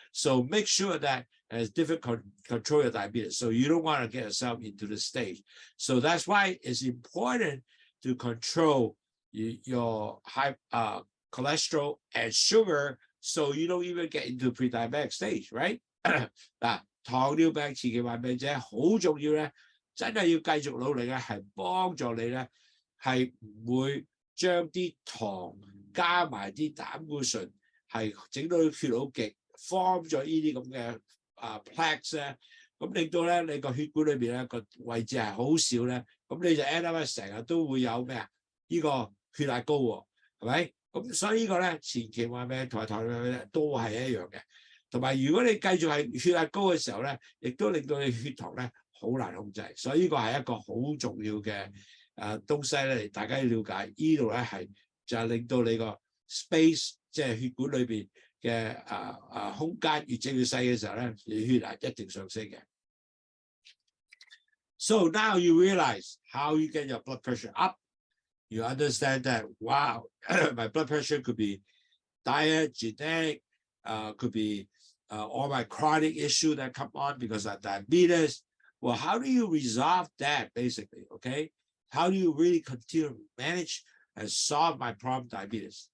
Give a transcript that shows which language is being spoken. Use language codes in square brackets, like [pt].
[en] So make sure that it's difficult to control your diabetes. So you don't want to get yourself into the stage. So that's why it's important to control your high cholesterol and sugar, so you don't even get into pre-diabetic stage, right? [yue] 嗱，糖尿病前期患病者好重要咧，真係要繼續努力咧，係幫助你咧，係唔會將啲糖加埋啲膽固醇，係整到血好極 ，form 咗呢啲咁嘅plaques 咧，咁令到咧你個血管裏邊咧個位置係好少咧，咁你就 [en] end up [yue] 成日都會有咩啊？呢個血壓高喎，係咪？咁所以呢個咧前期患病同埋糖尿病咧都係一樣嘅。同埋如果你繼續係血壓高嘅時候咧，亦都令到你血糖咧好難控制，所以呢個係一個好重要嘅東西咧，大家要了解。呢度咧係就係令到你個 space 即係血管裏邊嘅空間越整越細嘅時候咧，你血壓一定上升嘅。 [en] So now you realize how you get your blood pressure up. You understand that, wow, my blood pressure could be diet, genetic, could be all my chronic issue that come on because of diabetes. Well, how do you resolve that basically, okay? How do you really continue to manage and solve my problem diabetes?